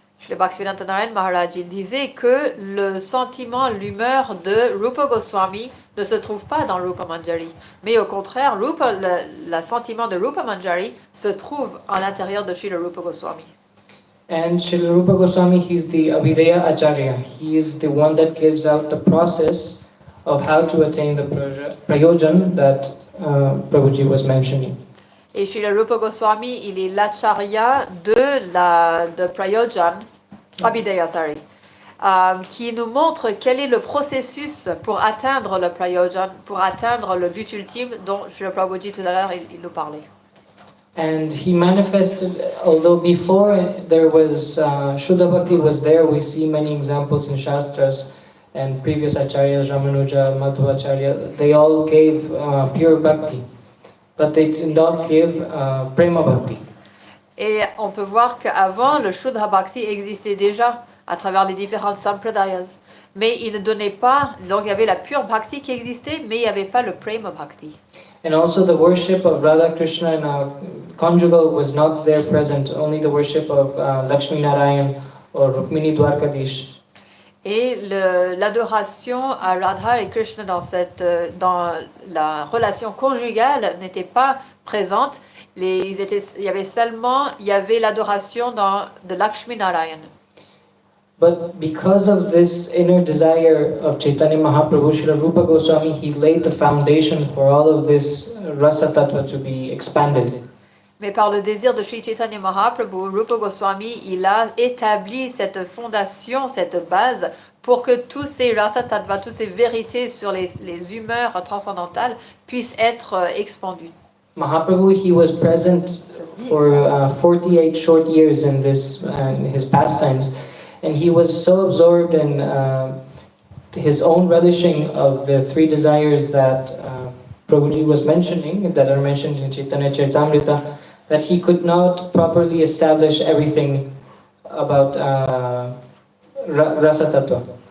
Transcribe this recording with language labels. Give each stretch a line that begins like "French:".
French: Le Bhaktivedanta Maharaj il disait que le sentiment, l'humeur de Rupa Goswami ne se trouve pas dans Rupa Manjari, mais au contraire, le sentiment de Rupa Manjari se trouve à l'intérieur de Srila Rupa Goswami.
English: And Srila Rupa Goswami, he's the Abhideya Acharya. He is the one that gives out the process of how to attain the prayojan that Prabhuji was mentioning.
French: Et Srila Rupa Goswami, il est l'acharya de prayojan, Abhideya, qui nous montre quel est le processus pour atteindre le prayojan, pour atteindre le but ultime dont Srila Prabhuji tout à l'heure il nous parlait.
English: And he manifested, although before there was Shuddha Bhakti was there, we see many examples in Shastras and previous acharyas, Ramanuja, Madhvacharya, they all gave pure bhakti, but they did not give prema bhakti.
French: Et on peut voir qu'avant, le Shuddha Bhakti existait déjà à travers les différentes sampradayas. Mais il ne donnait pas, donc il y avait la pure bhakti qui existait, mais il n'y avait pas le prema bhakti.
English: And also the worship of Radha Krishna in a conjugal was not there present, only the worship of Lakshmi Narayan or Rukmini Dwarkadish.
French: Et l'adoration à Radha et Krishna dans la relation conjugale n'était pas présente. Il y avait l'adoration de Lakshmi Narayan.
English: But because of this inner desire of Chaitanya Mahaprabhu, Srila Rupa Goswami, he laid the foundation for all of this rasa tattva to be expanded.
French: Mais par le désir de Sri Chaitanya Mahaprabhu, Rupa Goswami, il a établi cette fondation, cette base, pour que tous ces rasa tattva, toutes ces vérités sur les humeurs transcendantales puissent être expandues.
English: Mahaprabhu, he was present for 48 short years in his pastimes, and he was so absorbed in his own relishing of the three desires that Prabhuji was mentioning, that are mentioned in Chaitanya Charitamrita, that he could not properly establish everything about Rasa Tattva.